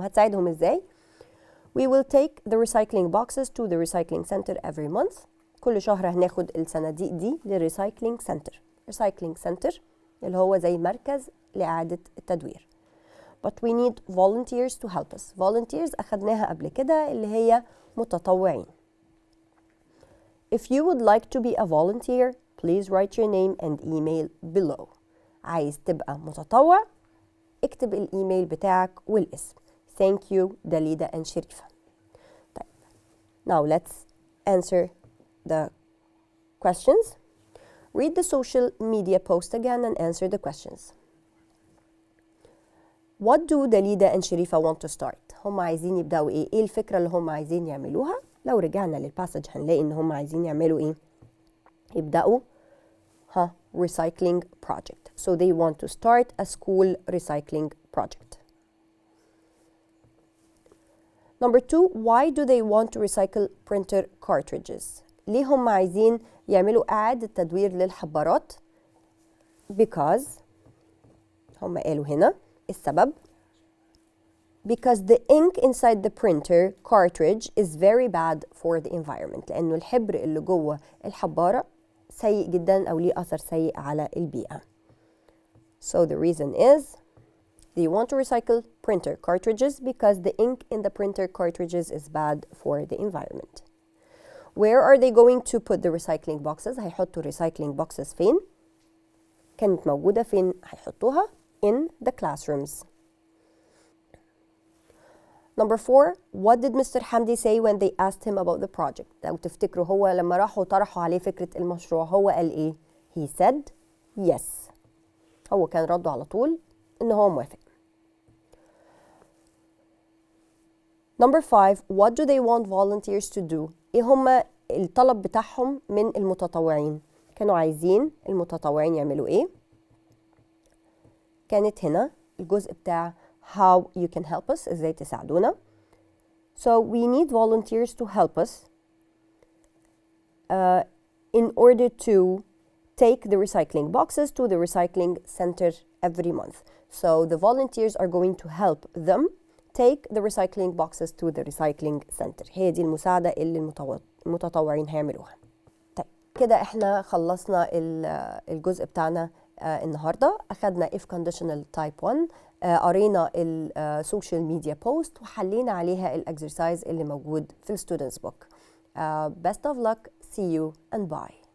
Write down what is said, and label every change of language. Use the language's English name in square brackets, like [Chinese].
[Arabic] هتساعدهم إزاي؟ [English] We will take the recycling boxes to the recycling center every month. [Arabic] كل شهر هناخد الصناديق دي للريسايكلينج سنتر. ريسايكلينج سنتر اللي هو زي مركز لإعادة التدوير. [English] But we need volunteers to help us. [Arabic] volunteers أخدناها قبل كده اللي هي متطوعين. [English] If you would like to be a volunteer, please write your name and email below. [Arabic] عايز تبقى متطوع؟ اكتب الإيميل بتاعك والاسم. [English] Thank you داليدا and شريفة. [Arabic] طيب. [English] Now let's answer the questions. Read the social media post again and answer the questions. What do Dalida and Sharifa want to start? [Arabic] هم عايزين يبدأوا إيه؟ إيه الفكرة اللي هم عايزين يعملوها؟ لو رجعنا للباسج هنلاقي إن هم عايزين يعملوا إيه؟ يبدأوا recycling project. [English] So they want to start a school recycling project. Number 2, why do they want to recycle printer cartridges? [Arabic] ليه هم عايزين يعملوا إعادة تدوير للحبارات؟ [English] Because [Arabic] هم قالوا هنا السبب [English] because the ink inside the printer cartridge is very bad for the environment. [Arabic] لأنه الحبر اللي جوه الحبارة سيء جدا أو ليه أثر سيء على البيئة. [English] So the reason is they want to recycle printer cartridges because the ink in the printer cartridges is bad for the environment. Where are they going to put the recycling boxes? [Arabic] هيحطوا recycling boxes فين؟ كانت موجودة فين هيحطوها؟ [English] In the classrooms. Number 4, what did Mr. حمدي say when they asked him about the project? [Arabic] لو تفتكروا هو لما راحوا طرحوا عليه فكرة المشروع هو قال إيه؟ [English] He said yes. [Arabic] هو كان رده على طول إن هو موافق. [English] Number 5, what do they want volunteers to do? [Arabic] إيه هما الطلب بتاعهم من المتطوعين؟ كانوا عايزين المتطوعين يعملوا إيه؟ كانت هنا الجزء بتاع [English] how you can help us [Arabic] إزاي تساعدونا. [English] So we need volunteers to help us in order to take the recycling boxes to the recycling center every month. So the volunteers are going to help them take the recycling boxes to the recycling center. [Arabic] هي دي المساعدة اللي المتطوعين هيعملوها. طيب كده احنا خلصنا الجزء بتاعنا النهاردة. أخدنا if conditional type 1، قرينا السوشيال ميديا بوست وحلينا عليها الأكسرسايز اللي موجود في الستودنتس بوك. [English] Best of luck, see you and bye.